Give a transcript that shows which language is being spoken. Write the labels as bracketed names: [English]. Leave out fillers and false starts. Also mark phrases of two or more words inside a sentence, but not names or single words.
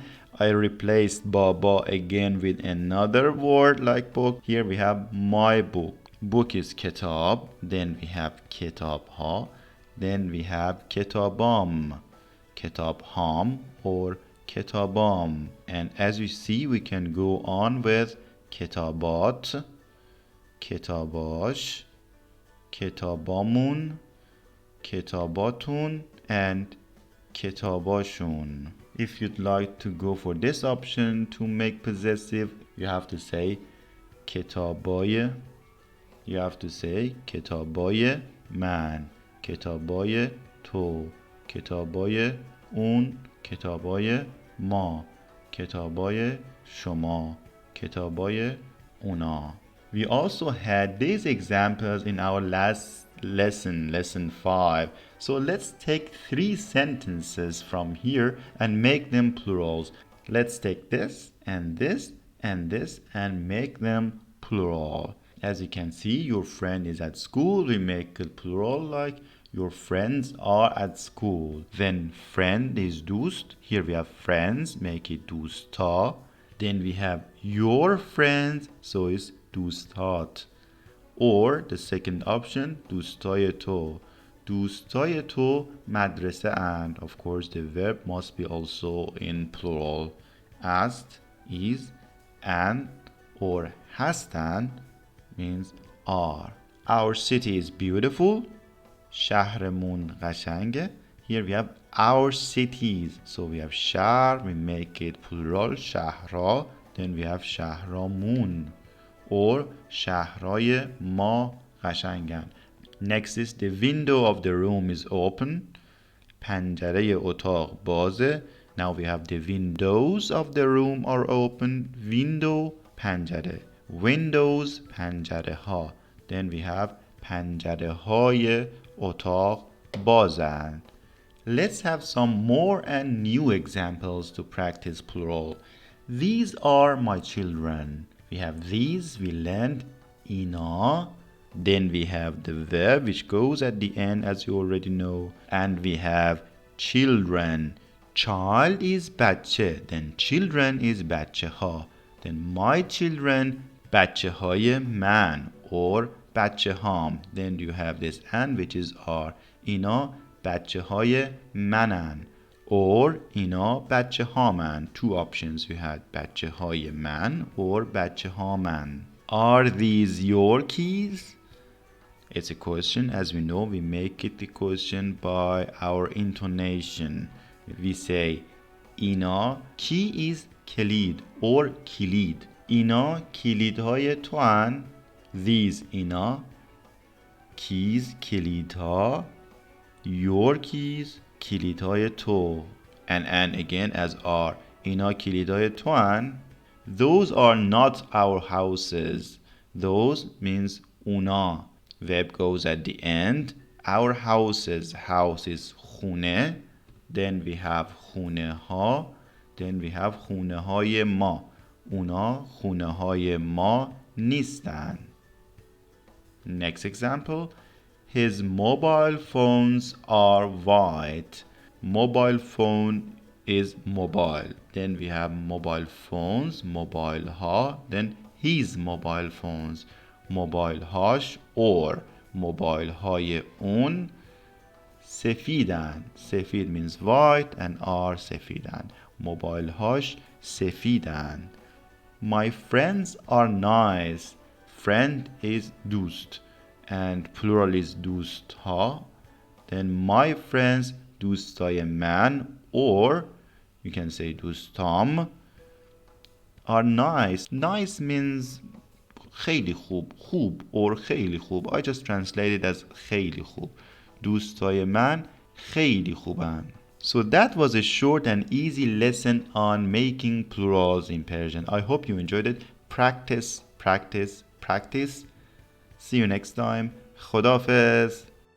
[English] I replaced Baba again with another word like book. Here we have my book. Book is kitab. Then we have [Persian] کتاب ها. [English] Then we have kitabam. [Persian] کتاب ام or kitabam. And as you see, we can go on with کتابت، کتابش، کتابمون، کتابتون, [English] and kitabashun. If you'd like to go for this option to make possessive, you have to say kitabaye. You have to say [Persian] کتابای من، کتابای تو، کتابای اون، کتابای ما، کتابای شما، کتابای اونا. [English] We also had these examples in our last lesson, lesson 5. So let's take 3 sentences from here and make them plurals. Let's take this and this and this and make them plural. As you can see, your friend is at school. We make it plural like your friends are at school. Then friend is dost. Here we have friends, make it dosta. Then we have your friends, so it's dostat. Or the second option, [Persian] دوستای تو. دوستای تو مدرسه اند. [English] Of course, the verb must be also in plural. است, is, and, or هستند means are. Our city is beautiful. [Persian] شهرمون قشنگه. [English] Here we have our cities. So we have شهر, we make it plural, شهرها. Then we have شهرامون. Or [Persian] شهرهای ما قشنگن. [English] Next is the window of the room is open. [Persian] پنجره اتاق بازه. [English] Now we have the windows of the room are open. [Persian] Window پنجره. Windows پنجره ها. [English] Then we have [Persian] پنجره های اتاق بازند. [English] Let's have some more and new examples to practice plural. These are my children. We have these, we learned اینا. Then we have the verb which goes at the end as you already know. And we have children. Child is بچه. Then children is بچه ها. Then my children [Persian] بچه های من or بچه هام. [English] Then you have this and which is are. [Persian] اینا بچه های منن. Or اینا بچه هامن. [English] Two options you had. [Persian] بچه های من or بچه هامن. [English] Are these your keys? It's a question. As we know, we make it the question by our intonation. We say اینا key is کلید or کلید. [Persian] اینا کلیدهای تو هن. These اینا keys کلیدها. [English] Your keys [Persian] کلیدهای تو. [English] And again as are. [Persian] اینا کلیدهای تو هن. [English] Those are not our houses. Those means اونا. Verb goes at the end. Our houses. House is خونه. Then we have [Persian] خونه ها. [English] Then we have [Persian] خونه های ما. اونا خونه های ما نیستن. [English] Next example. His mobile phones are white. Mobile phone is mobile. Then we have mobile phones, mobile ها. Then his mobile phones. Mobile هاش or mobile [Persian] های اون سفیدن. [English] سفید means white and are سفیدن. Mobile [Persian] هاش سفیدن. [English] My friends are nice. Friend is دوست and plural is [Persian] دوست ها. [English] Then my friends [Persian] دوستای من [English] or you can say دوستام are nice. Nice means [Persian] خیلی خوب. [English] خوب or [Persian] خیلی خوب. [English] I just translated as [Persian] خیلی خوب. دوستای من خیلی خوبن. [English] So that was a short and easy lesson on making plurals in Persian. I hope you enjoyed it. Practice, practice, practice. See you next time. [Persian] خداحافظ.